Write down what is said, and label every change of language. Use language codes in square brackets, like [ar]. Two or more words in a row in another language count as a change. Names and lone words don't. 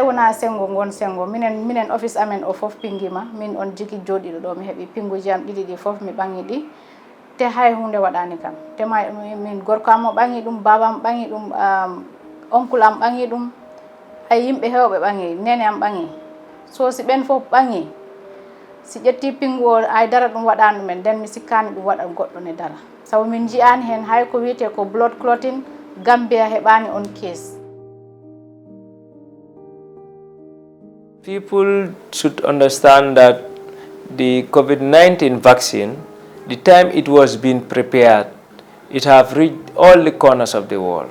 [ff] wona sengo gon sengo minen office amen o fof pingima min on jigi jodiɗo ɗo mi heɓi pinguji am ɗiɗi ɗi fof mi ɓangi ɗi te hay hunde waɗani kam te min gorko am o ɓangi ɗum babam ɓangi ɗum oncle am ɓangi ɗum ay yimɓe hewɓe ɓangi nene am ɓangi so si ɓen fof ɓangi si ƴetti pingu o ay dara ɗum waɗani ɗumen nden mi sikkani ɗum waɗa goɗɗo ne dara sabu min jiyani hen hay ko wiyete ko [en] blood clotting [ff] Gambia heɓani on case. [en] People should understand that the COVID-19 vaccine, the time it was being prepared, it have reached all the corners of the world.